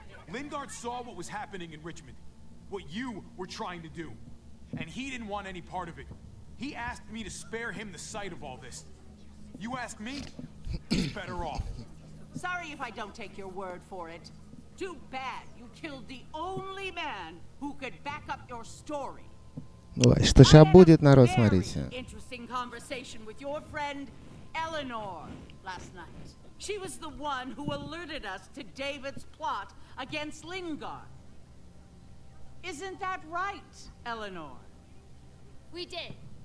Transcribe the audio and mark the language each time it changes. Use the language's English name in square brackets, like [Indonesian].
[English] Lingard saw what was happening in Richmond, what you were trying to do, and he didn't want any part of it. He asked me to spare him the sight of all this. You ask me, he's better off. Sorry if I don't take your word for it. Too bad you killed the only man who could back up your story. [Russian] Ой, что сейчас будет, народ, смотрите. [English] Interesting conversation with your friend Eleanor last night. She was the one who alerted us to David's plot against Lingard. Isn't that right, Eleanor? We did.